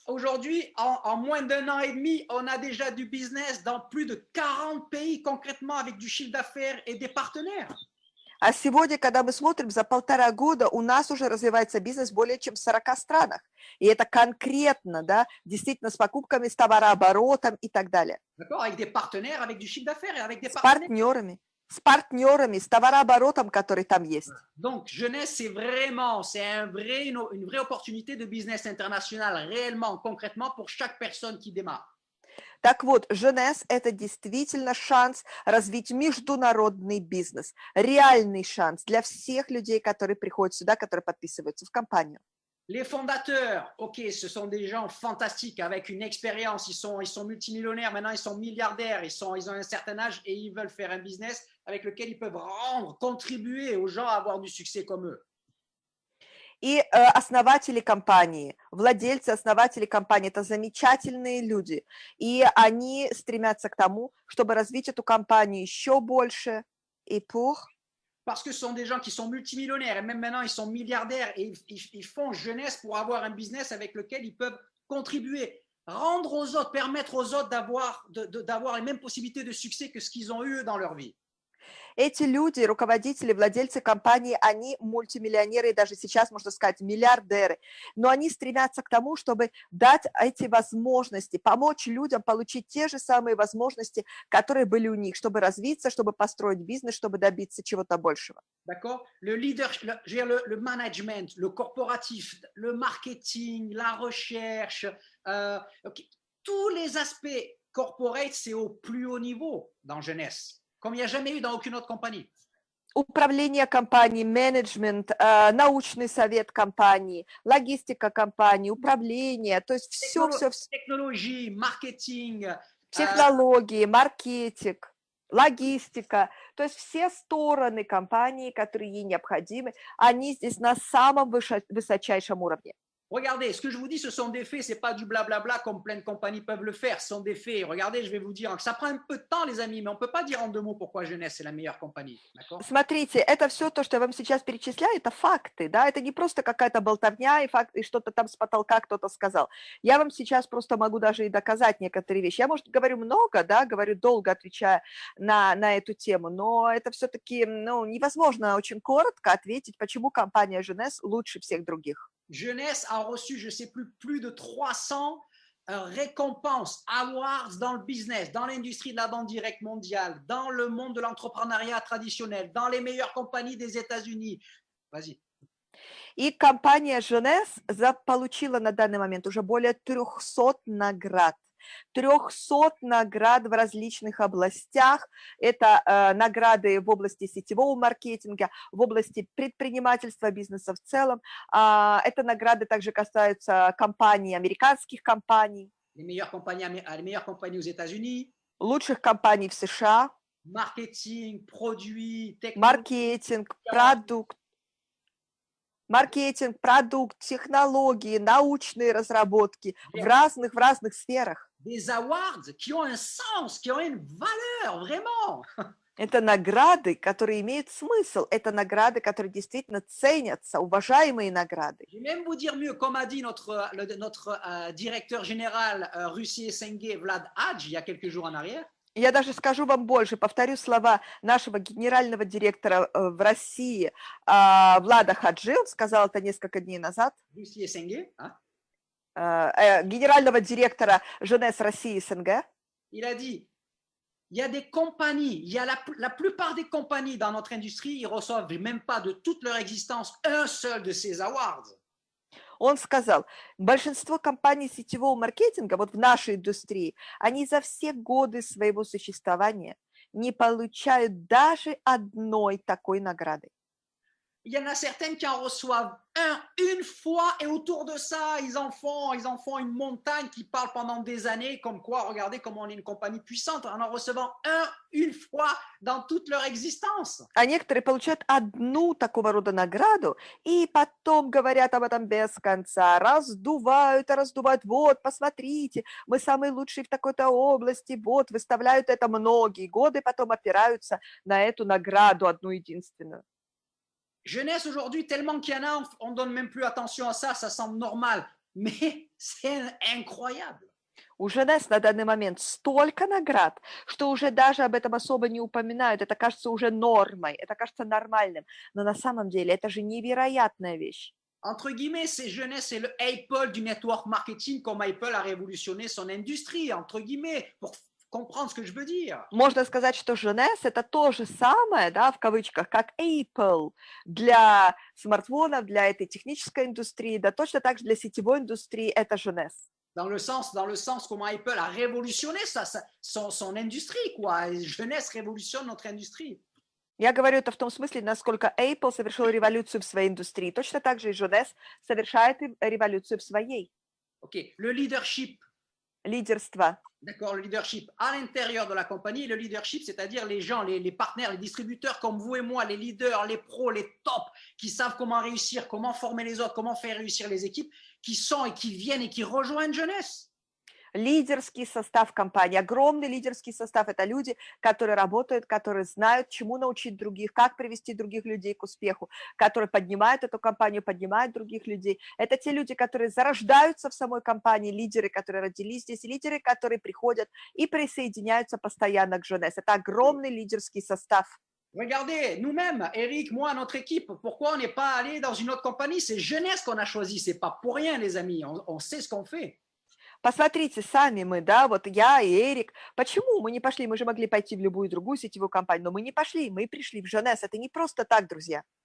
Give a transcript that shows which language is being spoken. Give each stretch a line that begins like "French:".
French: Aujourd'hui, en moins d'1 an et demi, on a déjà du business dans plus de 40 pays concrètement avec du chiffre d'affaires et des partenaires.
Russian: А сегодня, когда мы смотрим, за 1,5 года у нас уже развивается бизнес более чем в 40 странах. И это конкретно, да, действительно с покупками, с товарооборотом и так далее.
French: D'accord? Avec des partenaires, avec du chiffre d'affaires et avec des partenaires.
Russian: С партнерами, с товарооборотом, который там есть.
French: Donc, Jeunesse, c'est une vraie opportunité de business international, réellement, concrètement, pour chaque personne qui démarre.
Russian: Так вот, Jeunesse – это действительно шанс развить международный бизнес, реальный шанс для всех людей, которые приходят сюда, которые подписываются в компанию.
French: Les fondateurs, ok, ce sont des gens fantastiques avec une expérience, ils sont multimillionnaires, maintenant ils sont milliardaires, ils ont un certain âge et ils veulent faire un business avec lequel ils peuvent contribuer aux gens à avoir du succès comme eux.
Russian: И основатели компании, владельцы, основатели компании – это замечательные люди. И они стремятся к тому, чтобы развить эту компанию еще больше. И
French: Parce que ce sont des gens qui sont multimillionnaires et même maintenant ils sont milliardaires et ils font Jeunesse pour avoir un business avec lequel ils peuvent contribuer, rendre aux autres, permettre aux autres d'avoir les mêmes possibilités de succès que ce qu'ils ont eu dans leur vie.
Russian: Эти люди, руководители, владельцы компании, они мультимиллионеры, и даже сейчас, можно сказать, миллиардеры. Но они стремятся к тому, чтобы дать эти возможности, помочь людям получить те же самые возможности, которые были у них, чтобы развиться, чтобы построить бизнес, чтобы добиться чего-то большего.
French: D'accord? Le leadership, le management, le corporatif, le marketing, la recherche, okay, tous les aspects corporate, c'est au plus haut niveau dans Jeunesse, comme il n'y a jamais eu dans aucune autre compagnie.
Russian: Управление компанией, менеджмент, научный совет компании, логистика компании, управление, то есть все.
French: Technologie, marketing.
Russian: Технологии, маркетинг, логистика, то есть все стороны компании, которые ей необходимы, они здесь на самом высочайшем уровне.
French: Regardez, ce que je vous dis, ce sont des faits, ce n'est pas du blablabla comme plein de compagnies peuvent le faire, ce sont des faits. Regardez, je vais vous dire, ça prend un peu de temps, les amis, mais on ne peut pas dire en 2 mots pourquoi Jeunesse est la meilleure compagnie.
Russian: Смотрите, это все то, что я вам сейчас перечисляю, это факты, да, это не просто какая-то болтовня и факт, и что-то там с потолка кто-то сказал. Я вам сейчас просто могу даже и доказать некоторые вещи. Я, может, говорю много, да, говорю долго, отвечая на эту тему, но это все-таки, невозможно очень коротко ответить, почему компания Jeunesse лучше всех других.
French: Jeunesse a reçu, je ne sais plus de 300 récompenses, awards dans le business, dans l'industrie de la vente directe mondiale, dans le monde de l'entrepreneuriat traditionnel, dans les meilleures compagnies des États-Unis. Vas-y.
Russian: И компания Jeunesse получила на данный момент уже более 300 наград. 300 наград в различных областях. Это награды в области сетевого маркетинга, в области предпринимательства, бизнеса в целом. Это награды также касаются компаний, американских компаний.
French: Les meilleures compagnies aux États-Unis.
Russian: Лучших компаний в США. Маркетинг, продукты, маркетинг, продукт, технологии, научные разработки в разных сферах.
French: Des awards qui ont un sens, qui ont une valeur, vraiment.
Russian: Это награды, которые имеют смысл. Это награды, которые действительно ценятся, уважаемые награды.
French: Je vais même vous dire mieux, comme a dit notre directeur général Russie et Senge, Vlad Hadj, il y a quelques jours en arrière.
Russian: Я даже скажу вам больше, повторю слова нашего генерального директора в России Влада Хаджи, он сказал это несколько дней назад.
French: Russie et Senge,
Russian: генерального директора Jeunesse России СНГ.
French: Il a dit, il y a des compagnies, il y a la plupart des compagnies dans notre industrie, ils reçoivent même pas de toute leur existence un seul de ces awards.
Russian: Он сказал, большинство компаний сетевого маркетинга, вот в нашей индустрии, они за все годы своего существования не получают даже одной такой награды.
French: Il y en a certaines qui en reçoivent une fois et autour de ça, ils en font une montagne qui parle pendant des années comme quoi, regardez comment on est une compagnie puissante en recevant une fois dans toute leur existence.
Russian: А некоторые получают одну такого рода награду и потом говорят об этом без конца, раздувают, вот, посмотрите, мы самые лучшие в такой-то области, вот, выставляют это многие годы, потом опираются на эту награду одну единственную.
French: Jeunesse aujourd'hui, tellement qu'il y en a, on ne donne même plus attention à ça, ça semble normal, mais c'est incroyable.
Russian: У Jeunesse на данный момент столько наград, что уже даже об этом особо не упоминают, это кажется уже нормой, это кажется нормальным, но на самом деле это же невероятная вещь.
French: Entre guillemets, c'est Jeunesse, c'est le Apple du network marketing, comme Apple a révolutionné son industrie, entre guillemets, pour comprendre ce que je veux dire.
Russian: Можно сказать, что Jeunesse это то же самое, да, в кавычках, как Apple для смартфонов, для этой технической индустрии, да, точно так же для сетевой индустрии это Jeunesse.
French: Dans le sens comment Apple a révolutionné son industrie, quoi. Jeunesse révolutionne notre industrie.
Russian: Я говорю это в том смысле, насколько Apple совершил революцию в своей индустрии. Точно так же и Jeunesse совершает революцию в своей.
French: Ok, le leadership.
Russian: Лидерство.
French: D'accord, le leadership à l'intérieur de la compagnie, le leadership, c'est-à-dire les gens, les partenaires, les distributeurs comme vous et moi, les leaders, les pros, les tops, qui savent comment réussir, comment former les autres, comment faire réussir les équipes, qui sont et qui viennent et qui rejoignent Jeunesse.
Russian: Лидерский состав компании, огромный лидерский состав – это люди, которые работают, которые знают, чему научить других, как привести других людей к успеху, которые поднимают эту компанию, поднимают других людей. Это те люди, которые зарождаются в самой компании, лидеры, которые родились здесь, лидеры, которые приходят и присоединяются постоянно к Jeunesse. Это огромный лидерский состав.
French: Regardez, nous-mêmes, Eric, moi, notre équipe, pourquoi on n'est pas allé dans une autre compagnie? C'est Jeunesse qu'on a choisi, c'est pas pour rien, les amis. On sait ce qu'on fait.
Russian: Посмотрите сами мы, да, вот я и Эрик. Почему мы не пошли? Мы же могли пойти в любую другую сетевую компанию, но мы не пошли, мы пришли в Jeunesse. Это не просто так, друзья.